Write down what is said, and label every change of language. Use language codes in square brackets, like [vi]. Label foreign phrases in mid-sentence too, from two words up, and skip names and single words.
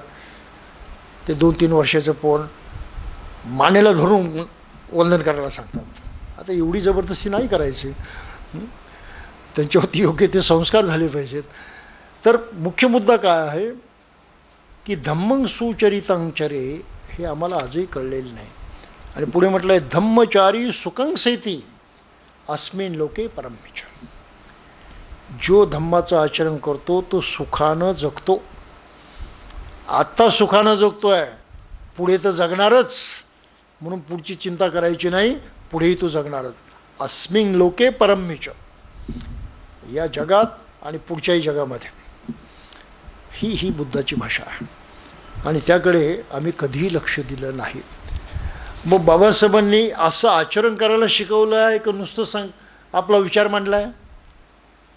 [mr] ते 2-3 वर्षाचं पोर मानेला धरून वंदन करायला सांगतात. आता एवढी जबरदस्ती नाही करायची, त्यांच्यावरती योग्य ते संस्कार झाले पाहिजेत. तर मुख्य मुद्दा काय आहे की [pi] धम्मं सुचरितं चरे [mr] हे आम्हाला आजही कळलेलं नाही. आणि पुढे म्हटलं आहे [pi] धम्मचारी सुखं सेती अस्मिन् लोके परमेच. [mr] जो धम्माचं आचरण करतो तो सुखानं जगतो. आत्ता सुखानं जगतो आहे, पुढे तर जगणारच, म्हणून पुढची चिंता करायची नाही, पुढेही तो जगणारच. [pi] अस्मिन् लोके परमेच, [mr] या जगात आणि पुढच्याही जगामध्ये. ही बुद्धाची भाषा आहे आणि त्याकडे आम्ही कधीही लक्ष दिलं नाही. मग बाबासाहेबांनी असं आचरण करायला शिकवलं आहे की नुसतं आपला विचार मांडला आहे?